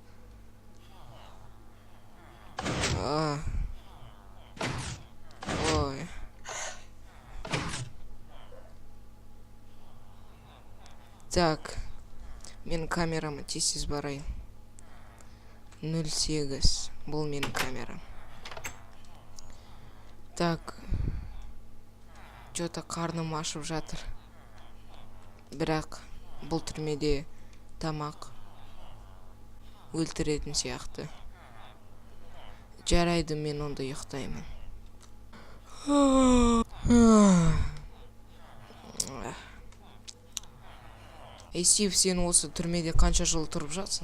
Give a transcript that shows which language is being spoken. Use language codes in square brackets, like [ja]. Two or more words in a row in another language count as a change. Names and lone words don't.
[kk] Ой. Так, мен камерама тез барайын. 08, бұл менің камерам. [ru] Так, что-то [kk] қарным ашып жатыр. Бірақ бұл түрмеде тамақ өлтіретін сияқты. Жарайды, мен онда ұйықтаймын. Стив, сен осы түрмеде қанша жыл тұрып жатсың?